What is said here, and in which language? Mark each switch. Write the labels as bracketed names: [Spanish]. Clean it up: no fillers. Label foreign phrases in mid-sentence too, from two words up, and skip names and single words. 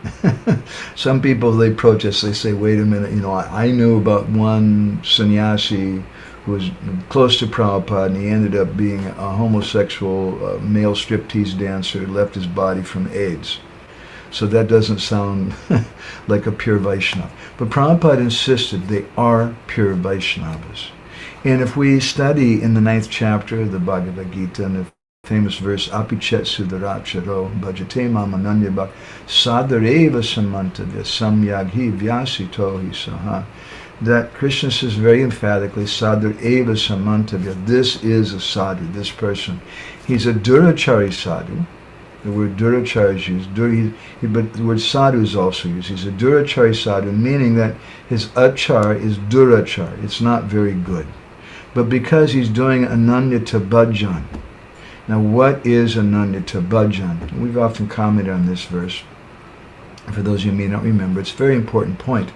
[English] Some people, they protest, they say, wait a minute, I knew about one sannyasi who was close to Prabhupada, and he ended up being a homosexual male striptease dancer who left his body from AIDS. So that doesn't sound like a pure Vaishnava. But Prabhupada insisted they are pure Vaishnavas. And if we study in the 9th chapter of the Bhagavad Gita, in the famous verse, [Sanskrit] Apichet Sudaracharo Bhajate Mamananya Bhak Sadareva Samantavya Samyaghi Vyasito Hi Saha, [English] that Krishna says very emphatically, [Sanskrit] Sadareva Samantavya, [English] this is a sadhu, this person. He's a [Sanskrit] durachari sadhu. [English] The word durachari is used, but the word sadhu is also used. He's a [Sanskrit] durachari sadhu, [English] meaning that his achar is durachar. It's not very good. But because he's doing [Sanskrit] ananyata bhajan. [English] Now what is [Sanskrit] ananyata bhajan? [English] We've often commented on this verse. For those of you who may not remember, it's a very important point.